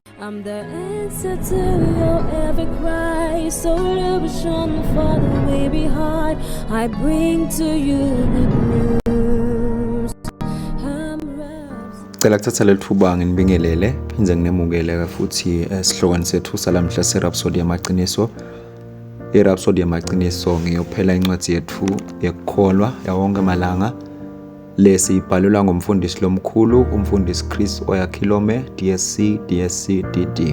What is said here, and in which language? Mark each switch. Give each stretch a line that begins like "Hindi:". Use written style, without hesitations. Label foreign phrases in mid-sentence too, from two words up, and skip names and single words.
English: I'm the answer to your every cry. So illusion for the way behind. I bring to you good news.
Swati: Cela kuthatha leli thuba nginibingelele phinze nginemukele futhi esihlokweni sethu salamhla seRhapsody yamaqiniso. iRhapsody yamaqiniso ngiyophela incwadi yethu yekukholwa yawonke amalanga lesi ibhalelwa ngumfundisi lomkhulu umfundisi Chris Oyakhilome DSC DD.